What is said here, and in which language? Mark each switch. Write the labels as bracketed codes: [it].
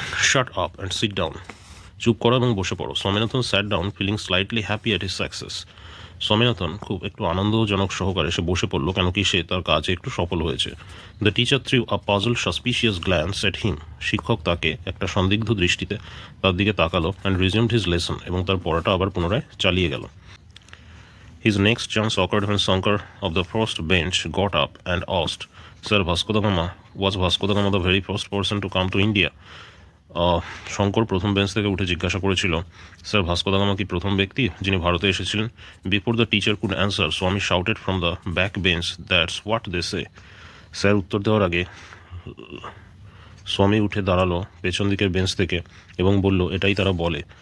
[en] Shut up and sit down. [bn] চুপ করো এবং বসে পড়ো। [en] Swaminathan sat down feeling slightly happy at his success. [bn] Swaminathan খুব একটু আনন্দজনক সহকারে সে বসে পড়লো, কেন কি সে তার কাজে একটু সফল হয়েছে। [en] The teacher threw a puzzle suspicious glance at him. [bn] শিক্ষক তাকে একটা সন্দিগ্ধ দৃষ্টিতে তার দিকে তাকালো [en] and resumed his lesson, [bn] এবং তার পড়াটা আবার পুনরায় চালিয়ে গেল। [en] His next chance occurred when Shankar of the first bench got up and asked, Sir, was Vasco da Gama the very first person to come to India? [bn] Shankar প্রথম বেঞ্চ থেকে উঠে জিজ্ঞাসা করেছিল, স্যার ভাস্কো দা গামা কি প্রথম ব্যক্তি যিনি ভারতে এসেছিলেন? [en] Before the teacher could answer, Swami shouted from the back bench, that's what they say. [bn] Sir উত্তর দেওয়ার আগে স্বামী উঠে দাঁড়ালো পেছন দিকের বেঞ্চ থেকে এবং বলল, এটাই তারা বলে।